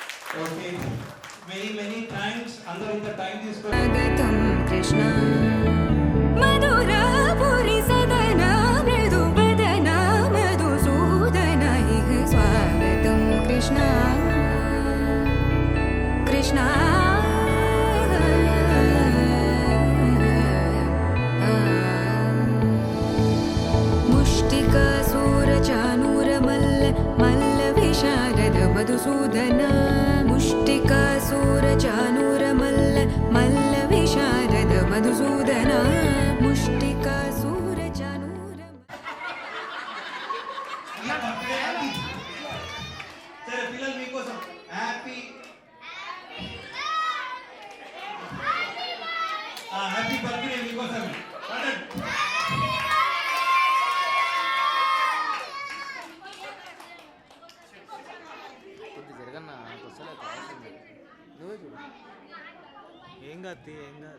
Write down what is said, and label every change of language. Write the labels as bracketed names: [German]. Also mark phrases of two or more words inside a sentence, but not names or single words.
[English] okay many thanks [Telugu] అందరూ ఇంత టైం తీసుకొని [Sanskrit] स्वागतं कृष्ण मधुरापुरि सदन मृदुवदन मधुसूदन इह स्वागतं कृष्ण कृष्ण मुष्टिकासूरचानूरमल्ल मल्लविशारद मधुसूदन मुष्टिकासूरचानूरमल्ल मल्लविशारद मधुसूदन मुष्टिकासूरचानूर [Telugu] ఇలా [English] birthday happy [Telugu] సరే పిల్లలు మీకోసం [English] happy happy birthday [Telugu] మీకోసం కొద్ది జరగన్నా నాకు వస్తలే కావాల్సింది నువ్వే చూడు ఏం కాదు ఏం కాదు